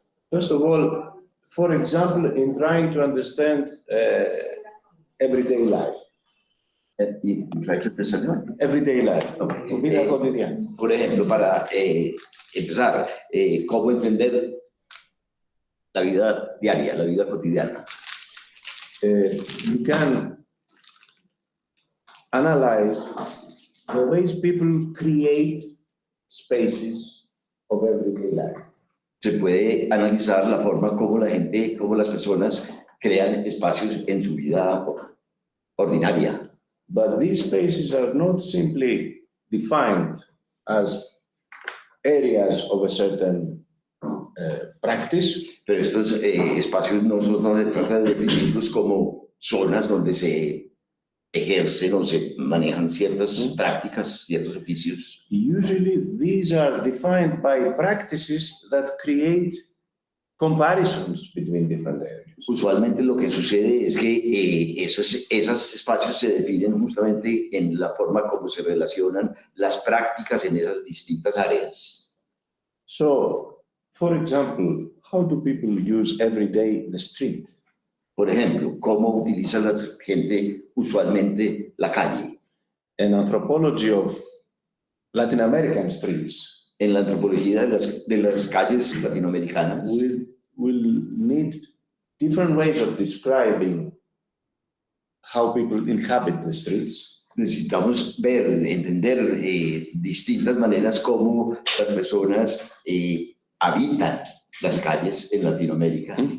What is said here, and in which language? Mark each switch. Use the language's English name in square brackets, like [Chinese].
[English] First of all, for example, in trying to understand everyday life. Y try to present one. Everyday life, [Spanish] vida cotidiana. Por ejemplo, para empezar, cómo entender la vida diaria, la vida cotidiana. [English] You can analyze the ways people create spaces of everyday life. [Spanish] Se puede analizar la forma como la gente, como las personas crean espacios en su vida ordinaria. [English] But these spaces are not simply defined as areas of a certain practice. [Spanish] Pero estos espacios no se trata de definirlos como zonas donde se ejercen o se manejan ciertas prácticas, ciertos oficios. [English] Usually these are defined by practices that create comparisons between different areas. [Spanish] Usualmente lo que sucede es que esos espacios se definen justamente en la forma como se relacionan las prácticas en esas distintas áreas. [English] So, for example, how do people use every day the street? [Spanish] Por ejemplo, ¿cómo utiliza la gente usualmente la calle? [English] An anthropology of Latin American streets [Spanish] En la antropología de las calles latinoamericanas [English] will need different ways of describing how people inhabit the streets. [Spanish] necesitamos ver, entender distintas maneras como las personas habitan las calles en Latinoamérica.